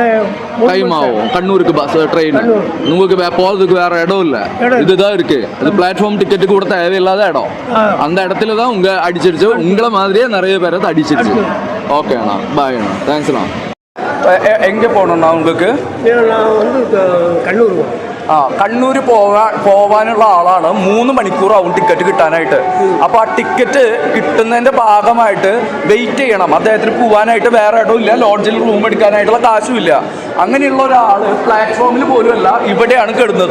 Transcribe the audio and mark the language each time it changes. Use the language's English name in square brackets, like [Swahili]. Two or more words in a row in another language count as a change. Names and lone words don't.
[Tamil] டைம் ஆகும். கண்ணூருக்கு பஸ் ட்ரெயின். உங்களுக்கு போறதுக்கு வேற இடம் இல்ல, இதுதான் இருக்கு. அது பிளாட்ஃபார்ம் டிக்கெட்டு கூட தேவையில்லாத இடம். அந்த இடத்துல தான் உங்க அடிச்சிருச்சு. உங்களை மாதிரியே நிறைய பேரை அடிச்சிருச்சு. ஓகேண்ணா, பாய் அண்ணா, தேங்க்ஸ்ண்ணா. எங்கே போகணுண்ணா உங்களுக்கு? நான் வந்து കണ്ണൂർ. [Malayalam] കണ്ണൂർ പോവാനുള്ള ആളാണ്. 3 മണിക്കൂറാവും ടിക്കറ്റ് കിട്ടാനായിട്ട്. അപ്പോൾ ആ ടിക്കറ്റ് കിട്ടുന്നതിൻ്റെ ഭാഗമായിട്ട് വെയിറ്റ് ചെയ്യണം. അദ്ദേഹത്തിന് പോകാനായിട്ട് വേറെ ഇടമില്ല, ലോഡ്ജിൽ റൂം എടുക്കാനായിട്ടുള്ള കാശുമില്ല. അങ്ങനെയുള്ള ഒരാൾ പ്ലാറ്റ്ഫോമിൽ പോലും അല്ല, ഇവിടെയാണ് കിടന്നത്.